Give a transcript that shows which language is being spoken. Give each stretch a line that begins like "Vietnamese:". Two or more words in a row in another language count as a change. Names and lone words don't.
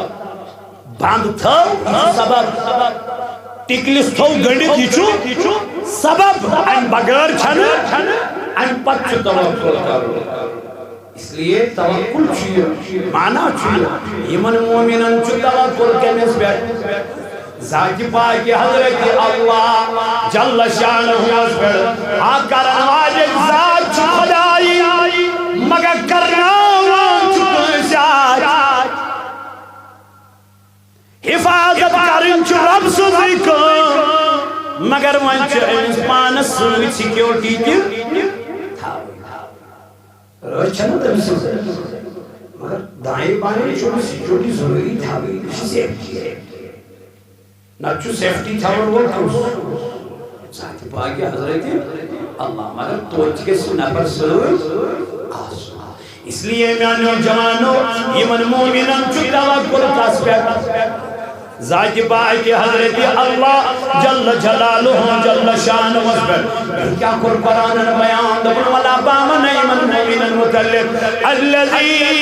Kashmiri: بند تھو یہ سبب ٹکلس تھو گنڈت یہ چھ سبب ام بغیر چھنہ ام پت چھ توکل کرو
Urdu: اس لیے
Kashmiri: توکل چھ معنی چھ یمن مومنن چھ توکل کمس پہ ذات پاک حضرت اللہ جل شانہ پہ آ کرن واجب ذات چھ خدائی مگر کرناوان چھ ذات حفاظت کرن چھ رب سٕنٛزٕے کٲم مگر وۄنۍ چھ أمِس پانس سۭتۍ سیکیورٹی تہِ چھنا تمس مگر
Urdu: دائیں بائیں سیکیورٹی ضروری تھاوی
Kashmiri: سیفٹی نہ سیفٹی تھاون وول کس ذات پاک حضرت اللہ مگر توتہِ گژھِ نفر سۭتۍ آسُن
Urdu: اس لیے
Kashmiri: میانیو جوانو یمن مومنن چھ توکل کس پٮ۪ٹھ ذات پاک حضرت اللہ جل جلالہ جل شانہ پٮ۪ٹھ کیا کور قرآن بیان دپن ولا بامن یمن مومنن متعلق الذین